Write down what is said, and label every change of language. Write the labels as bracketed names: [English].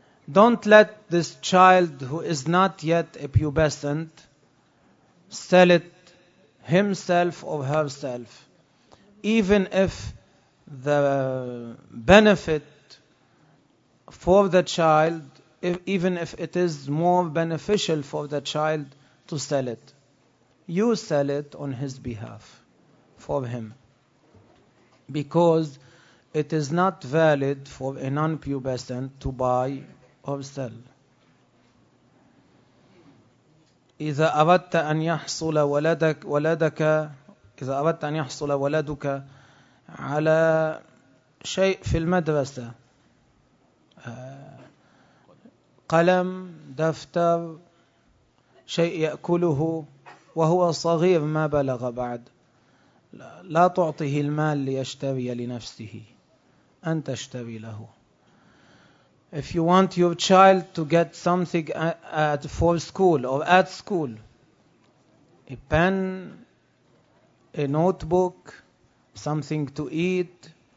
[English] Don't let this child who is not yet a pubescent sell it himself or herself, even if the benefit for the child, even if it is more beneficial for the child to sell it. You sell it on his behalf, for him, because it is not valid for a non-pubescent to buy or sell. [Arabic] إذا أردت أن يحصل ولدك إذا أردت أن يحصل ولدك على شيء في المدرسة قلم دفتر شيء يأكله وهو صغير ما بلغ بعد لا تعطيه المال ليشتري لنفسه أنت اشتري له. [English] If you want your child to get something at for school or at school, a pen, a notebook, something to eat,